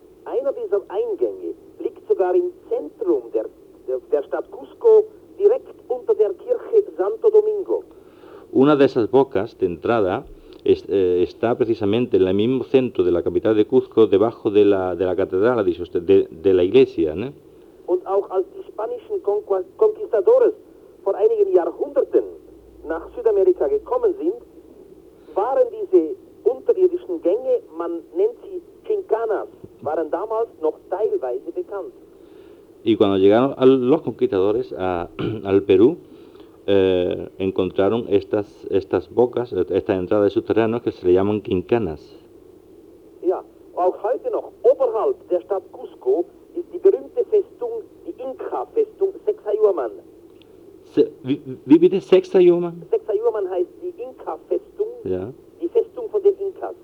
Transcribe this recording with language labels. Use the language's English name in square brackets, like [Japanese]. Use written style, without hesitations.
[German] Einer dieser Eingänge liegt sogar im Zentrum der Stadt Cuzco, direkt unter der Kirche Santo Domingo. [Spanish] Una de esas bocas de entrada está precisamente en el mismo centro de la capital de Cuzco, debajo de la catedral, ha dicho usted, de la iglesia, ¿no? [German] Und auch als die spanischen Conquistadores vor einigen Jahrhunderten nach Südamerika gekommen sind, waren diese unterirdischen Gänge, man nennt sie Chincanas, waren damals noch teilweise bekannt. [Spanish] Y cuando llegaron los conquistadores al Perú, encontraron estas bocas, estas entradas de subterráneos que se le llaman quincanas. [German] Ja, auch heute noch, oberhalb der Stadt Cusco, ist die berühmte Festung, die Inka-Festung, Sacsayhuaman. Wie bitte, Sacsayhuaman? Sacsayhuaman heißt die Inka-Festung, ja. Die Festung von den Inkas.